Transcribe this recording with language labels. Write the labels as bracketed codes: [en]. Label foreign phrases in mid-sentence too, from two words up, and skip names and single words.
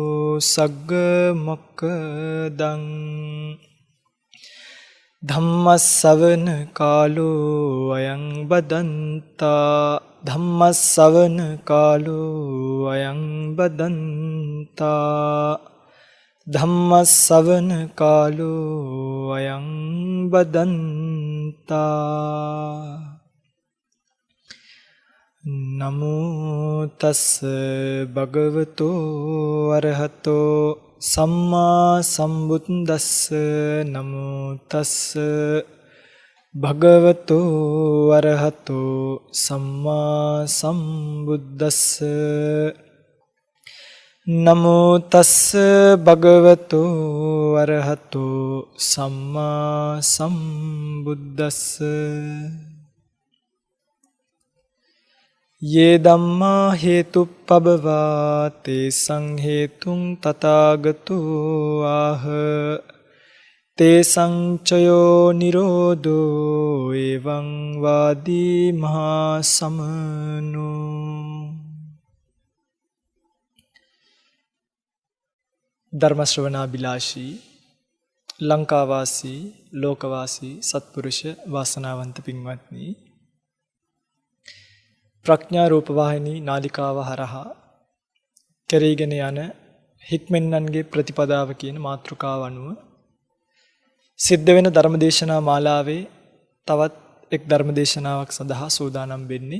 [pi] सग्गमोक्खदं धम्मस्सवन कालो अयं बदन्ता धम्मस्सवन कालो अयं बदन्ता धम्मस्सवन कालो अयं बदन्ता नमो तस्स भगवतो अरहतो सम्मा सम्बुद्दस्स नमो तस्स भगवतो अरहतो सम्मा सम्बुद्दस्स नमो तस्स भगवतो अरहतो सम्मा सम्बुद्दस्स ये धम्मा हेतुपभवा तेषां हेतुं तथागतो आह तेषां चयो निरोधो एवं वादी महासमनो [si] ධර්ම ශ්‍රවණාභිලාෂී ලංකාවාසී ලෝකවාසී සත්පුරුෂ වාසනාවන්ත පින්වත්නි ප්‍රඥා රූපවාහිනී නාලිකාව හරහා කෙරීගෙන යන හික්මෙන්නන්ගේ ප්‍රතිපදාව කියන මාතෘකාව අනුව සිද්ධ වෙන ධර්මදේශනා මාලාවේ තවත් එක් ධර්මදේශනාවක් සඳහා සූදානම් වෙන්නේ.